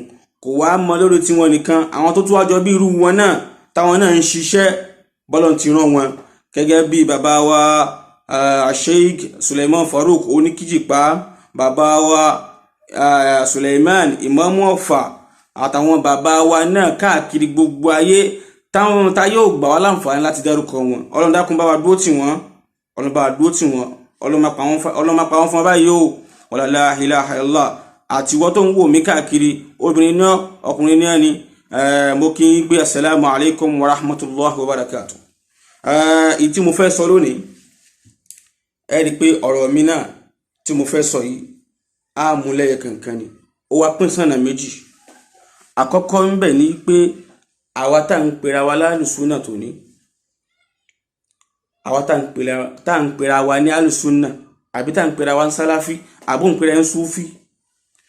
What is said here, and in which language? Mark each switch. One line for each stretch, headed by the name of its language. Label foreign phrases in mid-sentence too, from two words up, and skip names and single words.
Yoruba: Kò wá mọ lórí tí wọn nìkan, àwọn tó tún wájọ bí irú wọn náà táwọn náà ń ṣiṣẹ́ bọ́lọ̀ ti rán wọn, gẹ́gẹ́ bí bàbá wa Sheikh Suleiman Farouk Oníkíjìpá, bàbá wa Suleiman Imamu Ọ̀fà, àtàwọn bàbá wa náà káàkiri gbogbo ayé táwọn tá yóò gbà wá láǹfààní láti dárúkọ wọn. Ọlọ́run dákun bá wa dúró tì wọ́n, Ọlọ́run bá wa dúró tì wọ́n, Ọlọ́run máa pa wọ́n fún wa báyìí o.
Arabic: ولا إله إلا الله.
Yoruba: Àti wọ́n tó ń wò mí káàkiri, obìnrin náà ọkùnrin náà ni, mo kí ń gbé
Arabic: السلام عليكم ورحمة الله وبركاته.
Yoruba: Ìtí mo fẹ́ sọ lónìí, ẹ rí pé ọ̀rọ̀ mi náà tí mo fẹ́ sọ yìí á mú lẹ́yẹ kankan ni, ó wá pín sọ́nà méjì. Àkọ́kọ́ ń bẹ ní pé àwa tá ń pera wa lálùsúnà tòní, àwa tá ń pera wa ní alùsúnà, àbí tá ń pera wa ń sálàfí, àbú ń pera ń súfí,